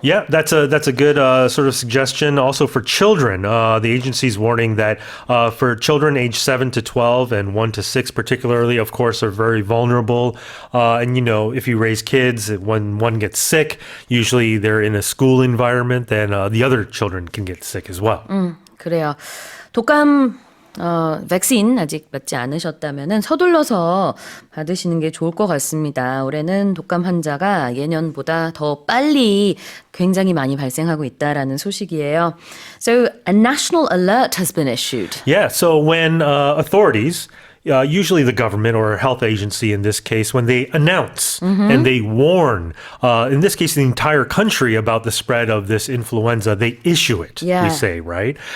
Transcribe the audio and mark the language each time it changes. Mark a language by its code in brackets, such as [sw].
[en] Yeah, that's a good sort of suggestion. Also for children, the agency's warning that for children aged 7 to 12 and 1 to 6 particularly, of course, are very vulnerable. And, you know, if you raise kids, when one gets sick, usually they're in a school environment, then the other children can get sick as well. [ko] 그래요. 독감 백신 아직 맞지 않으셨다면 서둘러서 받으시는 게 좋을 것 같습니다. 올해는 독감 환자가 예년보다 더 빨리 굉장히 많이 발생하고 있다라는 소식이에요. [en] So a national alert has been issued. Yeah, so when authorities, usually the government or a health agency in this case, when they announce and they warn, in this case, the entire country about the spread of this influenza, they issue it, we say, right?